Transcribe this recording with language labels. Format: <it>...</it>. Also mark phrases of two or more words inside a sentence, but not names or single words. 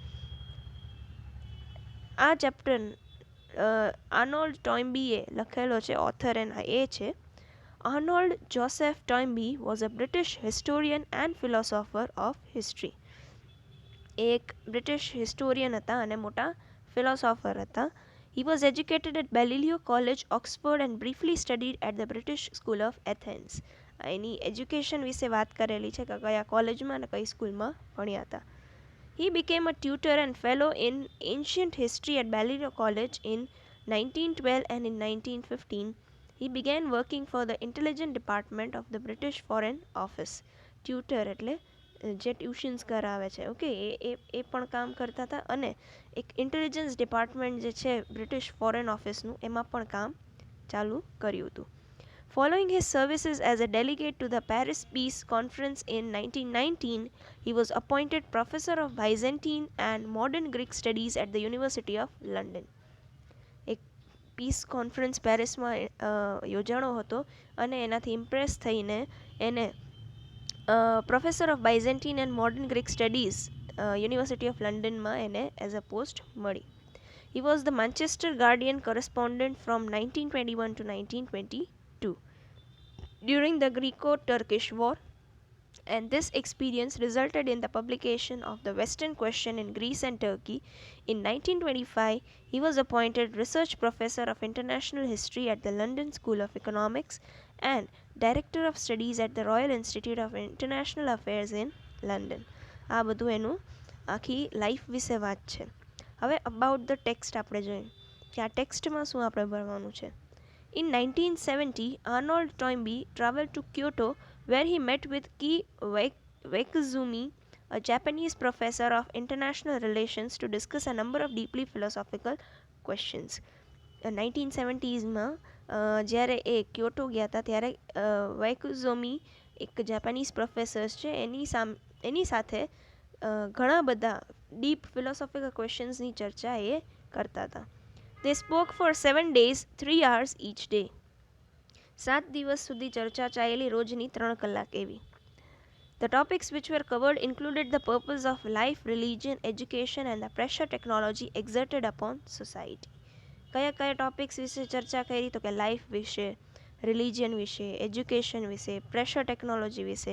<gu>આ ચેપ્ટર આર્નોલ્ડ ટોઇમ્બીએ લખેલો છે, ઓથર એના એ છે.</gu> <en>Arnold Joseph Toynbee was a British historian and philosopher of history.</en> <gu>એક બ્રિટિશ હિસ્ટોરિયન હતા અને મોટા ફિલોસોફર હતા.</gu> <en>He was educated at Balliol College, Oxford and briefly studied at the British School of Athens.</en> <gu>એની એજ્યુકેશન વિશે વાત કરેલી છે કે કયા કોલેજમાં અને કઈ સ્કૂલમાં ભણ્યા હતા.</gu> <en>He became a tutor and fellow in ancient history at Balliol College in 1912 and in 1915. He began working for the intelligence department of the British Foreign Office.</en> <gu>Tutor એટલે જે ટ્યુશન્સ કરાવે છે, ઓકે, એ પણ કામ કરતા હતા અને એક</gu> <en>intelligence department</en> <gu>જે છે બ્રિટિશ ફોરેન ઓફિસનું એમાં પણ કામ ચાલુ કર્યું હતું.</gu> <en>Following his services as a delegate to the Paris Peace Conference in 1919, he was appointed Professor of Byzantine and Modern Greek Studies at the University of London.</en> <gu>એક</gu> <en>peace conference</en> <gu>પેરિસમાં યોજાણો હતો અને એનાથી ઇમ્પ્રેસ થઈને એને</gu> <en>Professor of Byzantine and Modern Greek Studies</en> <gu>યુનિવર્સિટી ઓફ લંડનમાં એને</gu> <en>as a post</en> <gu>મળી.</gu> <en>He was the Manchester Guardian correspondent from 1921 to 1922 during the Greco-Turkish War, and this experience resulted in the publication of the Western Question in Greece and Turkey. In 1925, he was appointed Research Professor of International History at the London School of Economics and Director of Studies at the Royal Institute of International Affairs in London.</en> <gu>આ બધું એનું આખી લાઈફ વિશે વાત છે. હવે</gu> <en>about the text</en> <gu>આપણે જોઈએ કે આ ટેક્સ્ટમાં શું આપણે ભણવાનું છે.</gu> <en>In 1970, Arnold Toynbee traveled to Kyoto, where he met with Ki Waikizumi, a Japanese professor of international relations, to discuss a number of deeply philosophical questions.</en> <gu>1970sમાં જ્યારે એ ક્યોટો ગયા હતા ત્યારે વૈકુઝોમી એક</gu> <en>Japanese professors</en> <gu>છે એની સાથે ઘણા બધા</gu> <en>deep philosophical questions</en> <gu>ચર્ચા એ કરતા હતા.</gu> <en>They spoke for 7 days, 3 hours each day.</en> <gu>7 દિવસ સુધી ચર્ચા ચાલેલી, રોજની 3 કલાક એવી.</gu> <en>The topics which were covered included the purpose of life, religion, education and the pressure technology exerted upon society.</en> <gu>કયા ટોપિક્સ વિશે ચર્ચા કરી તો કે લાઈફ વિશે, રિલિજન વિશે, એજ્યુકેશન વિશે,</gu> <en>pressure technology</en> <gu>વિશે.</gu>